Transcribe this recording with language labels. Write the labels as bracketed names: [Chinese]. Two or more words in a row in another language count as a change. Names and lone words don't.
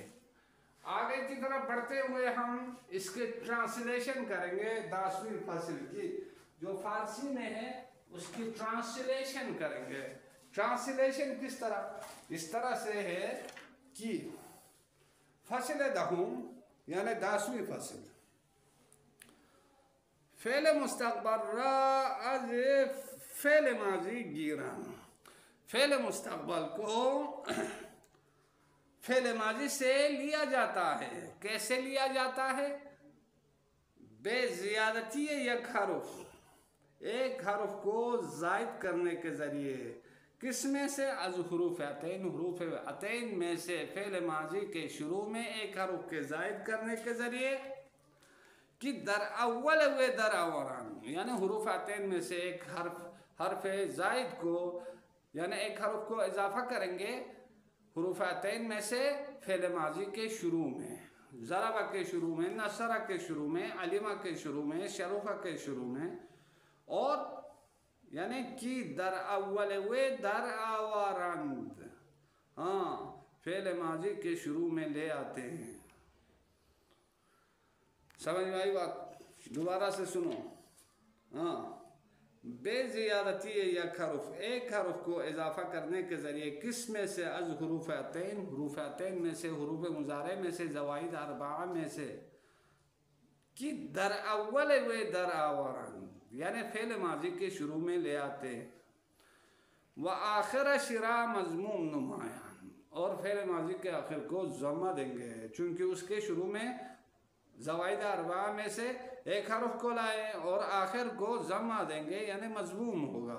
[Urdu] آگے کی طرف بڑھتے ہوئے ہم اس کے ٹرانسلیشن کریں گے. 10ویں فصل کی جو فارسی میں ہے اس کی ٹرانسلیشن کریں گے. ٹرانسلیشن کس طرح؟ اس طرح سے ہے کہ [Persian] فصل دہم [Urdu] یعنی 10ویں فصل، [Persian] فعل مستقبل را از فعل ماضی گیرن. [Urdu] فعل مستقبل کو فعل ماضی سے لیا جاتا ہے. کیسے لیا جاتا ہے؟ [Persian] بے زیادتی یک حرف، [Urdu] ایک حرف کو زائد کرنے کے ذریعے. کس میں سے؟ [Persian] از حروف عطین، [Urdu] حروف عطین میں سے فعل ماضی کے شروع میں ایک حرف کے زائد کرنے کے ذریعے. [Persian] کہ در اول و در آوران، [Urdu] یعنی حروف عطین میں سے ایک حرف زائد کو یعنی ایک حرف کو اضافہ کریں گے حروف عطین میں سے فعل ماضی کے شروع میں. ضربہ کے شروع میں، نصرہ کے شروع میں، علمہ کے شروع میں، شرفہ کے شروع میں، اور یعنی [Persian] کہ در اول و در آورند، [Urdu] فعل ماضی کے شروع میں لے آتے ہیں. سمجھ میں آئی بات؟ دوبارہ سے سنو. [Persian] بے زیادتی یک حرف، [Urdu] ایک حرف کو اضافہ کرنے کے ذریعے. کس میں سے؟ [Persian] از حروف عطین، [Urdu] حروف عطین میں سے، حروف مضارع میں سے، زوائد اربعہ میں سے. [Persian] کہ در اول و در آوران، [Urdu] یعنی فعل ماضی کے شروع میں لے آتے. [Persian] و آخر شرا مضموم نمایاں، [Urdu] اور فعل ماضی کے آخر کو ضمہ دیں گے چونکہ اس کے شروع میں زوائد اربعہ میں سے ایک حرف کو لائے اور آخر کو ضمہ دیں گے یعنی مضموم ہوگا.